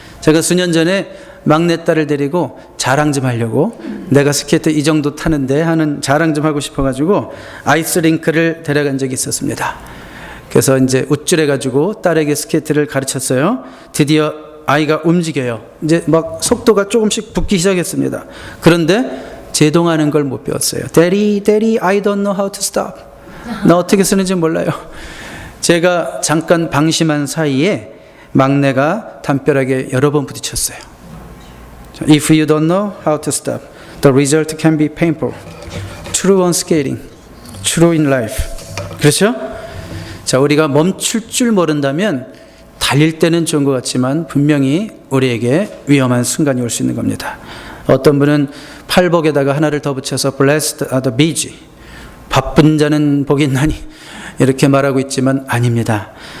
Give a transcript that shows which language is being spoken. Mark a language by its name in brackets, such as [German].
[Korean] 제가 수년 전에 막내딸을 데리고 자랑 좀 하려고, 내가 스케이트 이 정도 타는데 하는 자랑 좀 하고 싶어가지고 아이스링크를 데려간 적이 있었습니다. 그래서 이제 우쭐해가지고 딸에게 스케이트를 가르쳤어요. 드디어 아이가 움직여요. 이제 막 속도가 조금씩 붙기 시작했습니다. 그런데 제동하는 걸 못 배웠어요. [English] Daddy, I don't know how to stop. [Korean] 나 어떻게 쓰는지 몰라요. 제가 잠깐 방심한 사이에 막내가 담벼락에 여러 번 부딪혔어요. [English] If you don't know how to stop, the result can be painful. True on skating, true in life. [Korean] 그렇죠? 자, 우리가 멈출 줄 모른다면 달릴 때는 좋은 것 같지만 분명히 우리에게 위험한 순간이 올 수 있는 겁니다. 어떤 분은 팔복에다가 하나를 더 붙여서 [English] Blessed are the busy, [Korean] 바쁜 자는 복이 있나니, 이렇게 말하고 있지만 아닙니다.